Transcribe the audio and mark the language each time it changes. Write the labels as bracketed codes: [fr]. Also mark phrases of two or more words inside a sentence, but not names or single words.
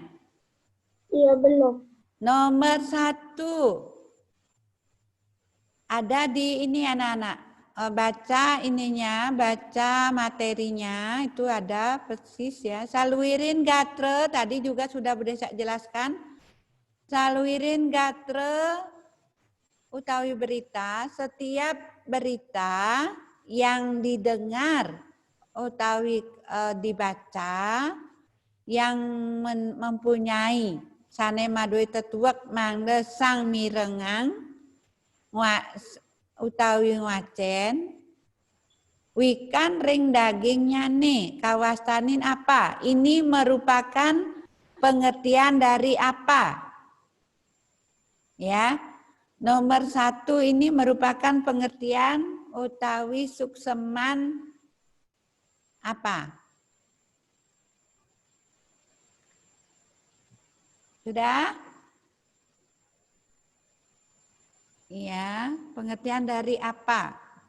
[id] Iya, belum. Nomor 1. Ada di ini anak-anak. Baca ininya, baca materinya, itu ada persis ya. [ban] Saluirin gatre, [id] tadi juga sudah Bude jelaskan. [ban] Saluirin gatre utawi berita, [id] setiap berita yang didengar [ban] utawi [id] dibaca yang mempunyai [ban] sane madui tetuak mangde sang mirengang utawi ngwacen wikan ring dagingnya nih kawastanin apa? [id] Ini merupakan pengertian dari apa? Ya, nomor 1 ini merupakan pengertian [ban] utawi sukseman [id] apa? Sudah? Iya, pengertian dari apa?